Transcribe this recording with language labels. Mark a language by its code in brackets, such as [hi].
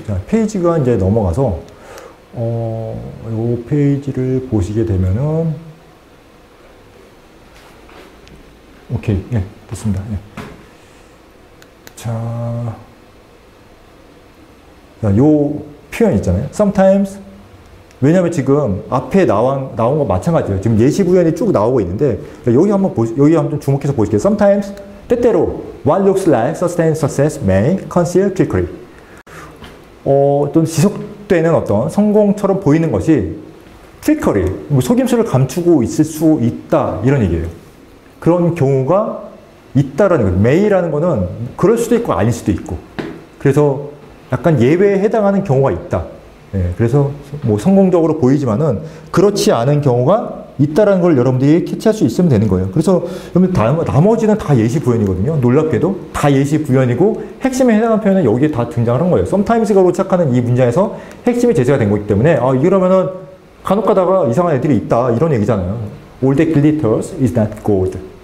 [ko] 자, 페이지가 이제 넘어가서 요 페이지를 보시게 되면은 오케이, 됐습니다. 자, 요 표현 있잖아요. Sometimes. 왜냐면 지금 앞에 나온 거 마찬가지예요. 지금 예시 부연이 쭉 나오고 있는데 여기 한번 주목해서 보실게요. [en] Sometimes [ko] 때때로 [en] what looks like sustained success may conceal trickery. [ko] 또 지속되는 어떤 성공처럼 보이는 것이 trickery, 속임수를 감추고 있을 수 있다 이런 얘기예요. 그런 경우가 있다라는 거예요. may라는 거는 그럴 수도 있고 아닐 수도 있고. 그래서 약간 예외에 해당하는 경우가 있다. 그래서 뭐 성공적으로 보이지만은 그렇지 않은 경우가 있다라는 걸 여러분들이 캐치할 수 있으면 되는 거예요. 그래서 여러분 나머지는 다 예시 부연이거든요. 놀랍게도 다 예시 부연이고 핵심에 해당하는 표현은 여기에 다 등장을 한 거예요. sometimes가로 시작하는 이 문장에서 핵심이 제시가 된 거기 때문에 이러면은 간혹 가다가 이상한 애들이 있다 이런 얘기잖아요. [en] All that glitters is not gold.